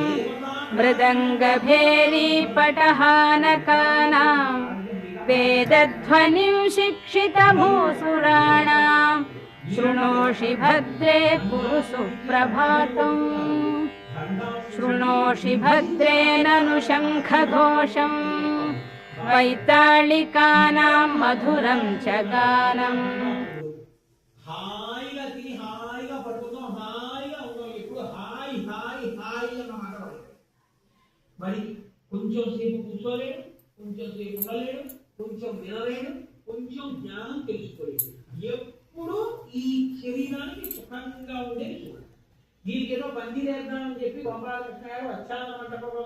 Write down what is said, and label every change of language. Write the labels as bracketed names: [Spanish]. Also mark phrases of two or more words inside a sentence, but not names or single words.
[Sanskrit] मृदङ्गभेरीपटहानकानां वेदध्वनिं शिक्षितभूसुराणां शृणोषि भद्रे कुरु सुप्रभातम् शृणोषि भद्रे ननु शङ्खघोषम् वैताళिकानां मधुरं च गानम् [Telugu] హాయిగా తిని హాయిగా పడుకుందాం హాయిగా ఉందాం ఎప్పుడు హాయి హాయి హాయి అన్న మాట మరి కొంచెం సేపు కూర్చోలేడు కొంచెం సేపు ఉండలేడు కొంచెం వినలేడు కొంచెం జ్ఞానం తెలుసుకోలేడు ఎప్పుడు ఈ శరీరానికి సుఖంగా ఉండేది చూడాలి దీనికి ఏదో బందీ చేద్దామని చెప్పి గోపాలకృష్ణ గారు వచ్చానన్నమాట